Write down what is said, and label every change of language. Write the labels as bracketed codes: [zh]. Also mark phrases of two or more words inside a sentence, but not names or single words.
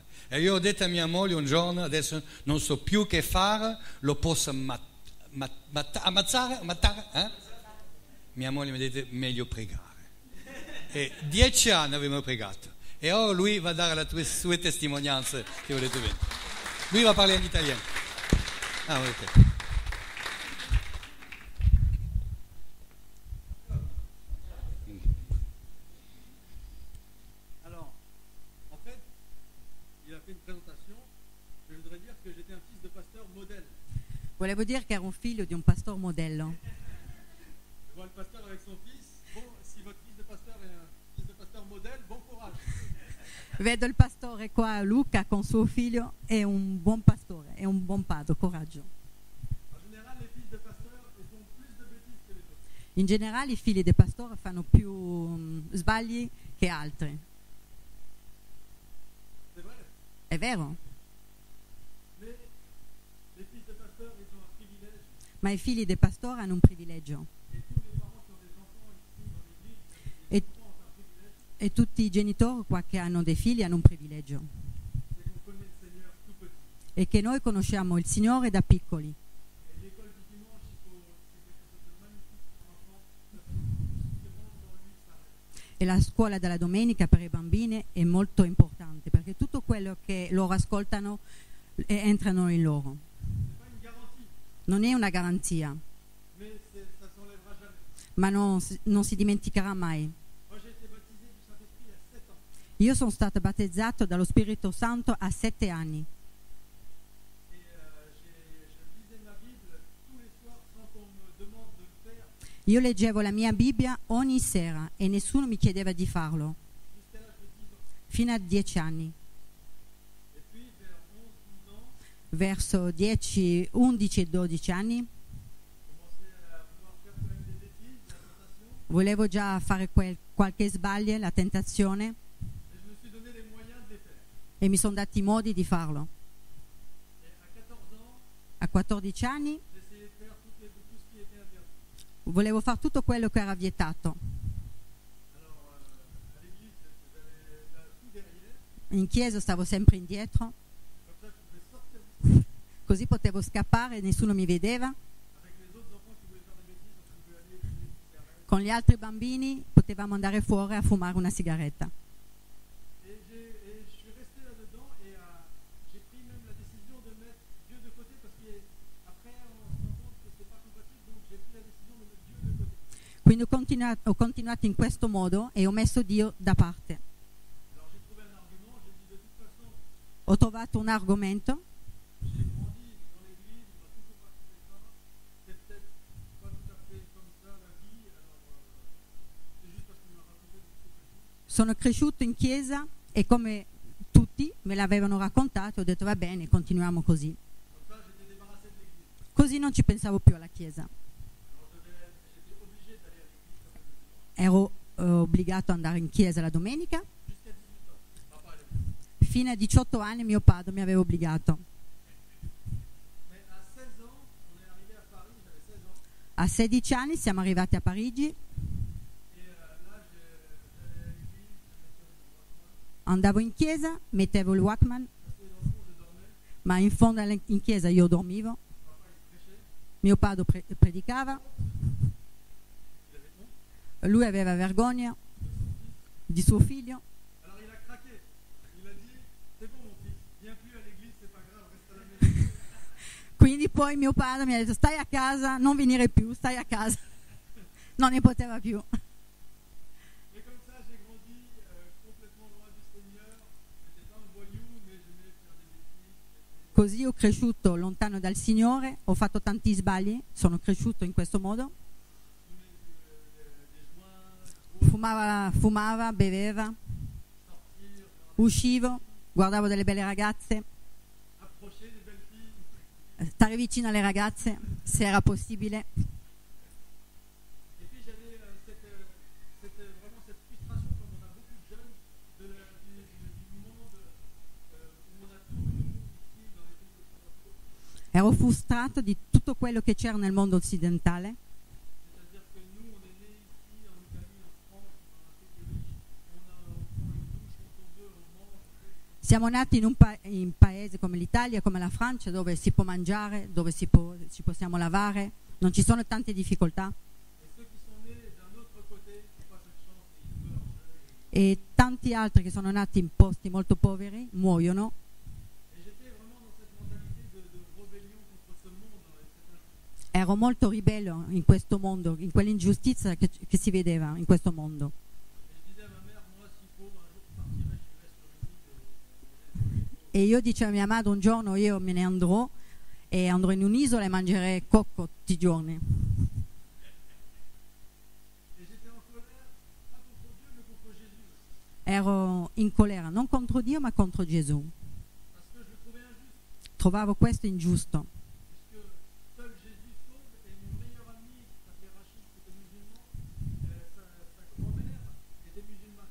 [it] E io ho detto a mia moglie un giorno: adesso non so più che fare, lo posso ammazzare? Mia moglie mi ha detto: meglio pregare. E 10 anni abbiamo pregato. E ora lui va a dare le sue testimonianze che volete vedere. Lui va a parlare in italiano. Ah, ok. [fr] Alors, en fait, il a fait une présentation. Je voudrais dire que j'étais un fils de pasteur modèle. [it] Volevo dire che ero un figlio di un pastore modello. [fr] Je vois le pasteur avec son fils. Bon, si votre fils de pasteur est un fils de pasteur modèle, bon courage. [it] Vedo il pastore qua, Luca, con suo figlio, è un buon pastore, è un buon padre, coraggio. [fr] En général, les fils de pasteur, ils font plus de bêtises que les autres. [it] In generale i figli dei pastori fanno più sbagli che altri. [fr] C'est vrai. [it] È vero? [fr] Mais les fils de pasteur, ils ont un privilège. [it] Ma i figli dei pastori hanno un privilegio. [fr] Et tous les parents qui ont des enfants ici dans l'église, [it] E, [fr] les enfants ont un privilège. [it] e tutti i genitori qua che hanno dei figli hanno un privilegio. [fr] C'est qu'on connaît le Seigneur tout petit. [it] E che noi conosciamo il Signore da piccoli. [fr] Et l'école du dimanche, c'est quelque chose de magnifique pour l'enfant. Parce que tout ce qui rentre dans lui s'arrête. [it] E la scuola della domenica per i bambini è molto importante perché tutto quello che loro ascoltano entrano in loro. [fr] C'est pas une garantie, [it] Non è una garanzia, [fr] mais ça s'enlèvera jamais. [it] ma non si dimenticherà mai. [fr] Moi, j'ai été baptisé du Saint-Esprit à 7 ans. [it] Io sono stato battezzato dallo Spirito Santo a 7 anni [fr] Et je lisais ma Bible tous les soirs sans qu'on me demande de le faire [it] Io leggevo la mia Bibbia ogni sera e nessuno mi chiedeva di farlo, [fr] jusqu'à l'âge de 10 ans. [it] fino a 10 anni. [fr] Et puis, vers 11-12 ans, [it] Verso 10, 11 e 12 anni [fr] je commençais à vouloir faire quand même des bêtises, la tentation. [it] volevo già fare qualche sbaglio, la tentazione, [fr] Et je me suis donné les moyens de les faire. [it] e mi sono dati i modi di farlo. [fr] Et à 14 ans, [it] A 14 anni [fr] j'essayais de faire tout ce qui était interdit. [it] volevo fare tutto quello che era vietato. [fr] Alors, à l'église, j'avais tout derrière. [it] In chiesa stavo sempre indietro, [fr] Comme ça, je pouvais sortir du [it] così potevo scappare e nessuno mi vedeva. [fr] avec les autres enfants qui voulaient faire des bêtises, on pouvait aller fumer une cigarette. [it] Con gli altri bambini potevamo andare fuori a fumare una sigaretta. [fr] Et je suis resté là-dedans et j'ai pris même la décision de mettre Dieu de côté parce qu'après on se rend compte que c'est pas compatible [it] Quindi ho continuato in questo modo e ho messo Dio da parte. [fr] Alors j'ai trouvé un argument, j'ai dit de toute façon, [it] Ho trovato un argomento. [fr] j'ai grandi dans l'église, on m'a toujours raconté ça, c'est peut-être pas tout à fait comme ça la vie, alors c'est juste parce qu'on m'a raconté que c'était comme ça. [it] Sono cresciuto in chiesa e come tutti me l'avevano raccontato, ho detto va bene, continuiamo così. [fr] Comme ça j'étais débarrassé de l'église. [it] Così non ci pensavo più alla chiesa. [fr] Alors j'étais obligé d'aller à l'église comme ça. [it] Ero obbligato ad andare in chiesa la domenica. [fr] Jusqu'à 18 ans, papa à l'église. [it] Fino a 18 anni mio padre mi aveva obbligato. [fr] Mais à 16 ans, on est arrivé à Paris, j'avais 16 ans, [it] A 16 anni siamo arrivati a Parigi, [fr] et là j'allais à l'église, je mettais mon Walkman, [it] andavo in chiesa, mettevo il Walkman, [fr] j'étais dans le fond, je dormais, [it] ma in fondo in chiesa io dormivo, [fr] papa il prêchait, [it] mio padre predicava, [fr] il avait honte. [it] lui aveva vergogna di suo figlio, [fr] Alors il a craqué. Il a dit, c'est bon mon fils, viens plus à l'église, c'est pas grave, reste à la maison. [it] quindi poi mio padre mi ha detto stai a casa, non venire più, stai a casa. Non ne poteva più. [fr] Et comme ça j'ai grandi complètement loin du Seigneur. J'étais pas un voyou, mais j'aimais faire des bêtises. [it] Così ho cresciuto lontano dal Signore, ho fatto tanti sbagli, sono cresciuto in questo modo. [fr] Des joints, [it] Fumava, beveva, [fr] sortir, [it] uscivo, guardavo delle belle ragazze, [fr] approcher des belles filles. [it] stare vicino alle ragazze, se era possibile. [fr] Et puis j'avais vraiment cette frustration, comme on a beaucoup de jeunes du monde où on a tout nous ici dans les pays occidentaux. [it] Ero frustrato di tutto quello che c'era nel mondo occidentale. [fr] C'est-à-dire que nous, on est nés ici, en Italie, en France, dans un pays riche, on prend une douche quand on veut, on mange. [it] Siamo nati in paesi come l'Italia, come la Francia, dove si può mangiare, dove ci possiamo lavare, non ci sono tante difficoltà. [fr] Et ceux qui sont nés d'un autre côté n'ont pas cette chance, ils meurent. [it] E tanti altri che sono nati in posti molto poveri muoiono. [fr] Et j'étais vraiment dans cette mentalité de rébellion contre ce monde. Et cette injustice. [it] Ero molto ribello in questo mondo, in quell'ingiustizia che si vedeva in questo mondo. [fr] Et je disais à ma mère, moi, s'il faut, un jour je partirai, j'irai sur une île. [it] E io dicevo a mia madre un giorno io me ne andrò e andrò in un'isola e mangerei cocco tutti i giorni. [fr] Et j'étais en colère, pas contre Dieu, mais contre Jésus aussi. [it] Ero in colera non contro Dio ma contro Gesù. [fr] Parce que je le trouvais injuste. [it] Trovavo questo ingiusto. [fr] Puisque seul Jésus sauve, et mon meilleur ami, qui s'appelait Rachid, qui était musulman, sa grand-mère était musulmane.